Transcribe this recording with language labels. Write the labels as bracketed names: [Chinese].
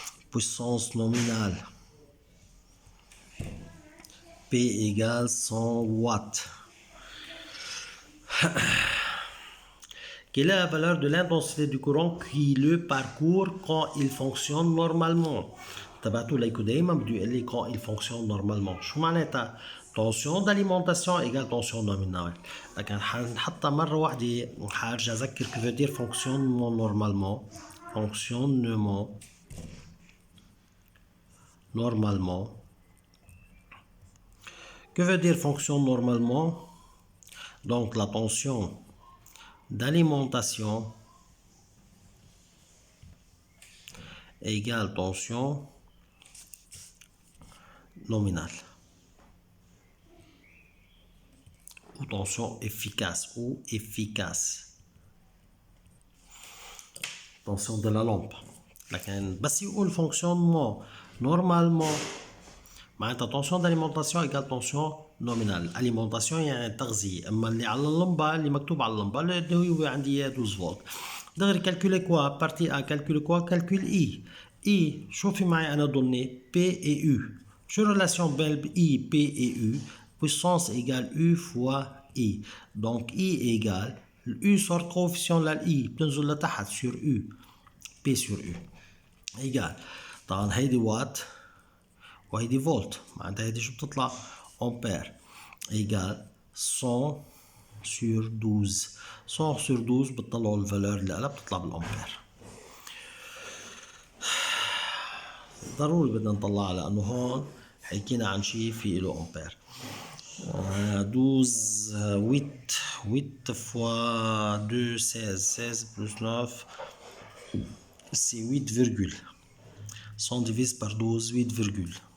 [French] Puissance nominale, P égale 100 watts. Quelle est la valeur de l'intensité du courant qui le parcourt quand il fonctionne normalement? [Arabic] تبعتوا ليكو دايما بده يقول لي [French] quand il fonctionne normalement. [Arabic] شو معناتها؟ [French] tension d'alimentation égale tension nominale. [Arabic] لكن حنحطها مرة واحدة حارجع أذكر [French] que veut dire fonctionnement normalement. Fonctionnement normalement. Que veut dire fonction normalement? Donc la tension d'alimentation égale tension nominale ou tension efficace tension de la lampe. [Arabic] لكن بس يقول [French] fonctionnement normalement [Arabic] معناتها [French] tension d'alimentation égale tension nominale. [Arabic] alimentation يعني تغذية. اما اللي على اللمبة اللي مكتوب على اللمبة اللي هو عندي 12 فولت. دغري [French] calculer quoi? partie A calculer quoi? calcule I. I [Arabic] شوفي معي أنا [French] donné P et U. [Arabic] شو [French] relation بين I, P et U? puissance égale U fois I. donc I égale U sort coefficient [Arabic] لل I بتنزل لتحت [French] sur U. [Arabic] P sur U égale طبعا هيدي وات وهيدي فولت معناتها هيدي شو بتطلع امبير ايجال 100 sur 12 100 sur 12 بتطلعوا الفالور اللي قلب بتطلع بالامبير. ضروري بدنا نطلعها لانه هون حكينا عن شيء في له امبير. [French] 12 8 fois 2 16 16 plus 9 c'est 8 virgule 100 divise par 12 8 virgule